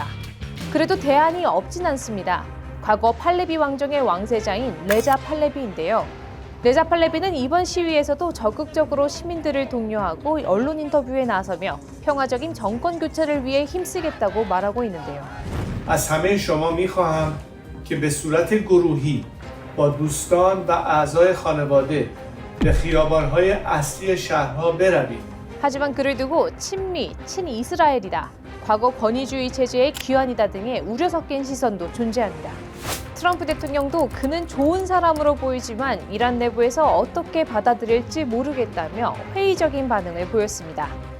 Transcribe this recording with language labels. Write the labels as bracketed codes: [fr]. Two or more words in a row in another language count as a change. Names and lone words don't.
[ko] 그래도 대안이 없진 않습니다. 과거 팔레비 왕정의 왕세자인 레자 팔레비인데요. 레자 팔레비는 이번 시위에서도 적극적으로 시민들을 독려하고 언론 인터뷰에 나서며 평화적인 정권 교체를 위해 힘쓰겠다고 말하고 있는데요. [fa] از همه شما می‌خواهم که به صورت گروهی با دوستان و اعضای خانواده به خیابان‌های اصلی شهرها بروید. [ko] 하지만 그를 두고 친미, 친이스라엘이다, 과거 권위주의 체제의 귀환이다 등의 우려 섞인 시선도 존재합니다. 트럼프 대통령도 그는 좋은 사람으로 보이지만 이란 내부에서 어떻게 받아들일지 모르겠다며 회의적인 반응을 보였습니다.